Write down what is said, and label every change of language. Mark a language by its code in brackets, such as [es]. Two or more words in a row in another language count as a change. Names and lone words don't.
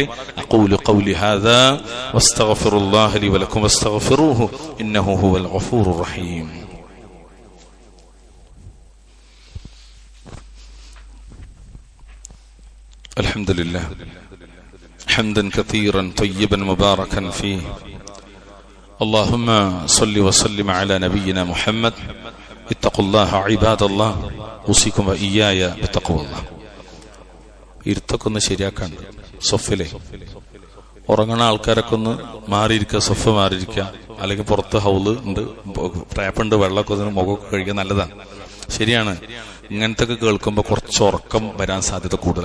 [ar] أقول قولي هذا وأستغفر الله لي ولكم واستغفروه إنه هو الغفور الرحيم. الحمد لله حمدا كثيرا طيبا مباركا فيه. اللهم صل وسلم على نبينا محمد. اتقوا الله عباد الله اوصيكم واياي بتقوى الله. [ml] ഇരുത്തൊക്കെ ശരിയാക്കാൻ സൊഫിലെ ഉറങ്ങണ ആൾക്കാരൊക്കെ ഒന്ന് മാറിയിരിക്കുക, സൊഫ് മാറിയിരിക്കുക. അല്ലെങ്കിൽ പുറത്ത് ഹൗല് ഉണ്ട്, ടാപ്പുണ്ട്, വെള്ളമൊക്കെ മുഖമൊക്കെ കഴിക്കാൻ നല്ലതാണ്. ശരിയാണ്. ഇങ്ങനത്തെ ഒക്കെ കേൾക്കുമ്പോൾ കുറച്ച് ഉറക്കം വരാൻ സാധ്യത കൂടുതലാണ്.